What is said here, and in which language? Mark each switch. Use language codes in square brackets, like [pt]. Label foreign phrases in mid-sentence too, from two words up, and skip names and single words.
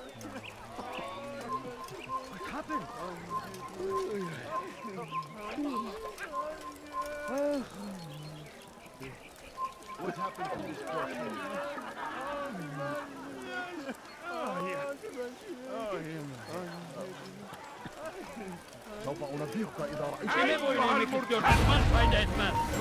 [en] What happened? What happened to this person? [ar] سوف أنبهك إذا رأيت [tr] Kime boyun eğmek istiyorsun? Düşman fayda etmez.